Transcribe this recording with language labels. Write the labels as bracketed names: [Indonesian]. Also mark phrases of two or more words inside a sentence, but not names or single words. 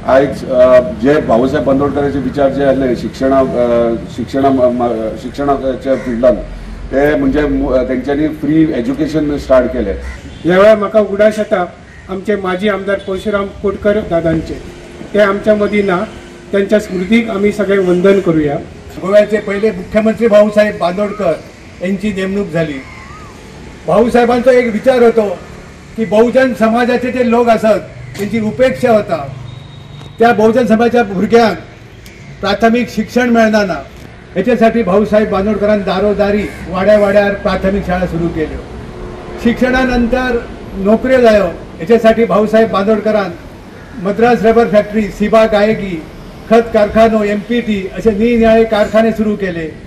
[Konkani] आयज जे भाऊसाहेब बांदोडकराचे विचार जे आसले शिक्षणाच्या फिल्डान ते म्हणजे तेंच्यांनी [English] free education start [Konkani] केले। ह्या वेळार म्हाका उगडास येता आमचे माजी आमदार परशुराम कोटकर दादांचे ते आमच्या मदीं ना. [Marathi] त्यांच्या स्मृतीक आम्ही सगळे वंदन करूया. गोव्याचे पहिले मुख्यमंत्री भाऊसाहेब बांदोडकर यांची नेमणूक झाली. भाऊसाहेबांचा एक विचार होतो की बहुजन समाजाचे जे लोक असत त्यांची उपेक्षा होता. त्या बहुजन समाजाच्या [Konkani] भुरग्यांक प्राथमिक शिक्षण मेळना ना, [Marathi] याच्यासाठी भाऊसाहेब बांदोडकरांनी दारोदारी वाड्या वाड्यार प्राथमिक शाळा सुरू केल्यो. शिक्षणानंतर [Konkani] नोकऱ्यो जायो [Marathi] याच्यासाठी भाऊसाहेब बांदोडकरान मद्रास रबर फॅक्टरी, सिबा गायगी, खत कारखानो, MPT असे निरनिराळे कारखाने सुरू केले.